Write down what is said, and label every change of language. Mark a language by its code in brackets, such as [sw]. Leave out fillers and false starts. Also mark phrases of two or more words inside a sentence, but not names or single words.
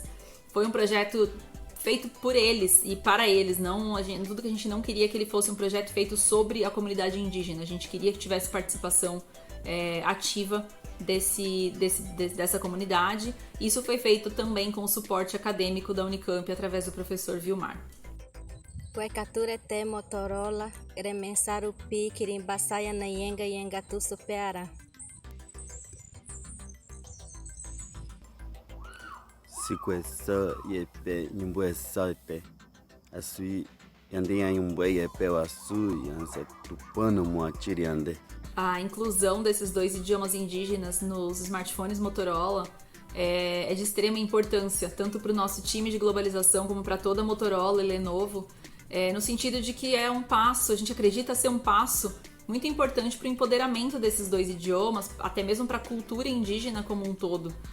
[pt] Foi um projeto feito por eles e para eles, tudo que a gente não queria que ele fosse um projeto feito sobre a comunidade indígena, a gente queria que tivesse participação ativa dessa comunidade. Isso foi feito também com o suporte acadêmico da Unicamp através do professor Vilmar. [yrl] Kuekature te Motorola, remensaru pi kirimbasaya na yenga tu superara. Sikwesa yepe nyumbuesa yepe. Asui yandem yumbuei yepe wasu yansa tupano moatiriande. [pt] A inclusão desses 2 idiomas indígenas nos smartphones Motorola é de extrema importância, tanto para o nosso time de globalização como para toda a Motorola e Lenovo, no sentido de que é um passo, a gente acredita ser um passo muito importante para o empoderamento desses 2 idiomas, até mesmo para a cultura indígena como um todo.